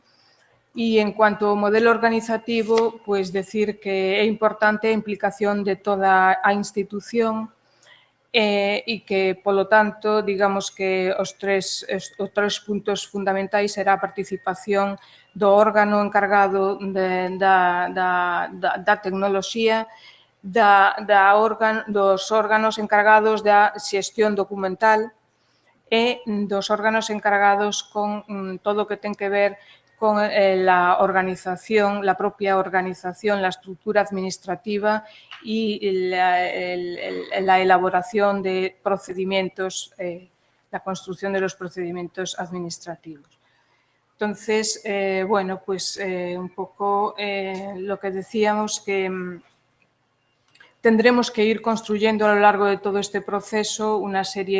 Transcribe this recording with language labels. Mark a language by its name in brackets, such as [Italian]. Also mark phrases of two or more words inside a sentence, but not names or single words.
[Galician] E en cuanto ao modelo organizativo, pois decir que é importante a implicación de toda a institución e que, polo tanto, digamos que os tres puntos fundamentais será a participación do órgano encargado da tecnoloxía, dos órganos encargados da xestión documental e dos órganos encargados con todo o que ten que ver con [Spanish] la organización, la propia organización, la estructura administrativa y la elaboración de procedimientos, la construcción de los procedimientos administrativos. Entonces, un poco lo que decíamos que tendremos que ir construyendo a lo largo de todo este proceso una serie